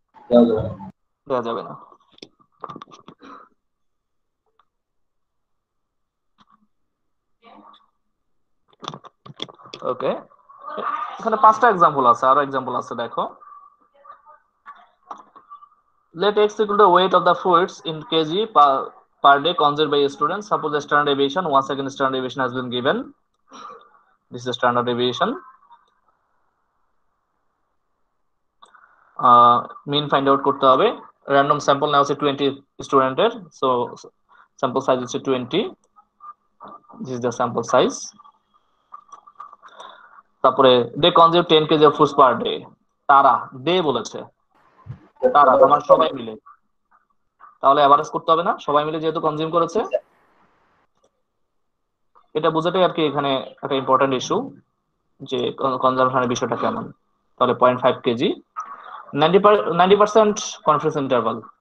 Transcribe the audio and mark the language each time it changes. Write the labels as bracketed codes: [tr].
[bn] দেওয়া যাবে না। দেওয়া যাবে না। ওকে, এখানে 5টা এক্সাম্পল আছে, আরো এক্সাম্পল আছে দেখো। [en] let x equal the weight of the fluids in kg per day consumed by a student. Suppose the standard deviation, 1 second standard deviation has been given. This is the standard deviation. Mean find out [bn] করতে হবে। [en] Random sample [bn] নেওয়া হচ্ছে 20 স্টুডেন্টের, [en] so sample size হচ্ছে 20. This is the sample size. তারপরে they consume 10 kg of foods per day. [bn] তারা day বলেছে, তারা তোমার সবাই মিলে, তাহলে এভারেজ করতে হবে না? সবাই মিলে যেহেতু কনজিউম করেছে, এটা বোঝাটাই আর কি এখানে একটা ইম্পর্টেন্ট ইস্যু যে কনজাম্পশনের বিষয়টা কেমন। তাহলে 0.5 কেজি, 90% কনফিডেন্স ইন্টারভাল।